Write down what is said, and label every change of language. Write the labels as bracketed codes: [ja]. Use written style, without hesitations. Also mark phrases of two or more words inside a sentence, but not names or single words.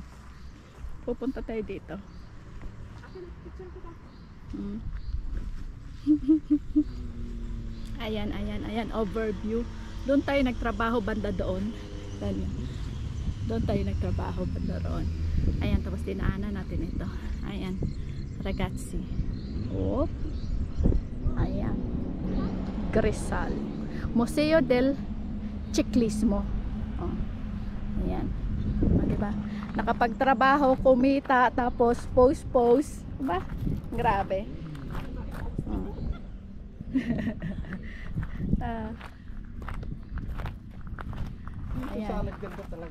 [tl] Pupunta tayo dito. Hmm. Ayan. Overview. Doon tayo nagtrabaho banda doon. Doon tayo nagtrabaho banda roon. Ayan, tapos dinaanan natin ito. Ayan. Ragazzi. Oh. Ayan. Grisal. Museo del Ciclismo. Oh. Ayan. O, diba? Nakapagtrabaho, kumita, tapos post. Diba? Grabe. Oh. Ito sa ganda talaga.